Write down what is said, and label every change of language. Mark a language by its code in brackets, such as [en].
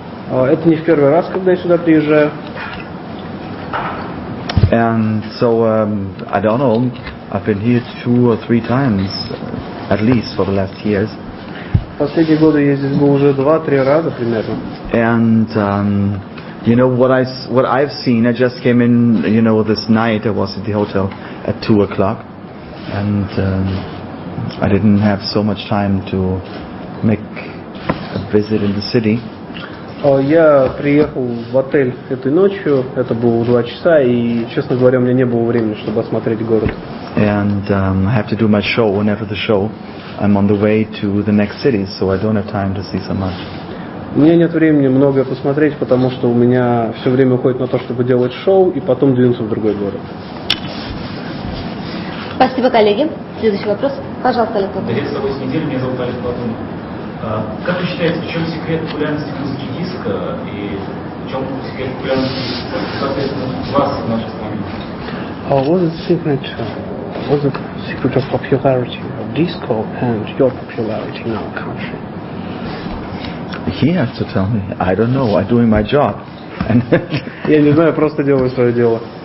[ru] Это не в первый раз, когда я сюда приезжаю. [en] And so, I don't know, I've been here 2 or 3 times, at least for the last years. [ru] Последние годы я здесь был уже 2-3 раза примерно. [en] And, you know, what I've seen, I just came in, you know, this night I was at the hotel at 2 o'clock. And I didn't have so much time to make a visit in the city. [ru] Я приехал в отель этой ночью, это было в 2 часа, и, честно говоря, у меня не было времени, чтобы осмотреть город. [en] And I have to do my show, and after the show, I'm on the way to the next city, so I don't have time to see so much. [ru] У меня нет времени многое посмотреть, потому что у меня все время уходит на то, чтобы делать шоу, и потом двинуться в другой город. Спасибо, коллеги. Следующий вопрос. Пожалуйста, Олег. Директор собой с недели, меня зовут Олег Платонов. Как вы считаете, в чем секрет популярности музыки диска и в чем секрет популярности, соответственно, вас в нашей стране? [en] What's the secret of popularity of disco and your popularity in our country? He has to tell me. I don't know. I'm doing my job. [ru] Я не знаю, просто делаю свое дело.